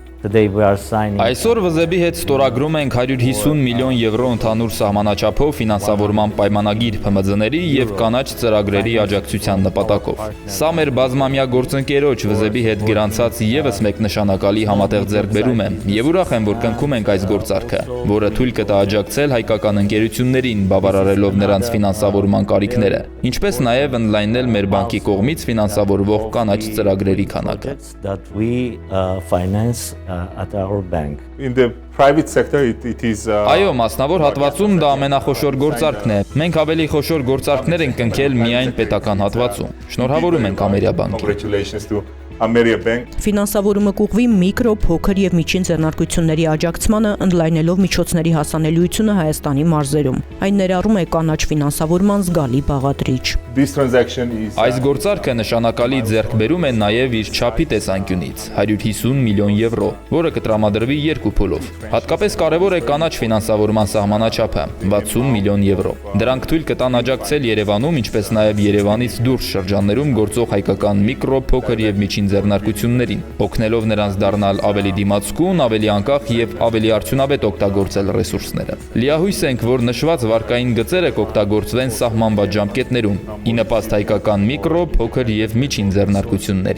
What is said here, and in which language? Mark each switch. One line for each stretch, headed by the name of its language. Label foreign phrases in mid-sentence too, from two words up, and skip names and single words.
Armenian: Այսօր ՎԶԲ-ի հետ ստորագրում ենք 150 միլիոն եվրո ընդհանուր սահմանաչափով ֆինանսավորման պայմանագիր ՓՄԶ-ների և կանաչ ծրագրերի աջակցության նպատակով։ Սա մեր բազմամյա գործընկերոջ ՎԶԲ-ի հետ գրանցած ևս մեկ նշանակալի համատեղ ձեռքբերում է, և ուրախ եմ, որ կնքում ենք այս գործարքը, որը թույլ կտա աջակցել հայկական ընկերություններին, բավարարելով նրանց ֆինանսավորման կարիքները, ինչպես նաև ընդլայնել մեր բանկի կողմից ֆինանսավորվող կանաչ ծրագրերի քանակը։
English: At our bank. In the private sector it is
Armenian: Այո, մասնավոր հատվածում դա ամենախոշոր գործարքն է։ Մենք ավելի խոշոր գործարքներ ենք կնքել միայն պետական հատվածում։ Շնորհավորում ենք Ամերիաբանկին։
English: Congratulations to Ameriabank.
Armenian: Ֆինանսավորումը կուղղվի միկրո, փոքր և միջին ձեռնարկությունների աջակցմանը, ընդլայնելով միջոցների հասանելիությունը Հայաստանի մարզերում։ Այն ներառում է կանաչ ֆինանսավորման զգալի բաղադրիչ։
English: This transaction is
Armenian: Այս գործարքը նշանակալի ձեռքբերում է նաև իր չափի տեսանկյունից՝ 150 միլիոն եվրո, որը կտրամադրվի երկու փուլով։ Հատկապես կարևոր է կանաչ ֆինանսավորման սահմանաչափը՝ 60 միլիոն եվրո։ Դրանք թույլ կտան աջակցել Երևանում, ինչպես նաև Երևանից դուրս շրջաններում գործող հայկական միկրո, փոքր և միջին ձեռնարկություններին, օգնելով նրանց դառնալ ավելի դիմացկուն, ավելի անկախ և ավելի արդյունավետ օգտագործել ռեսուրսները։ Լիահույս ենք, որ նշված վարկային գծերը կօգտագործվեն սահմանված ժամկետներում, ի նպաստ հայկական միկրո, փոքր և միջին ձեռնարկությունների։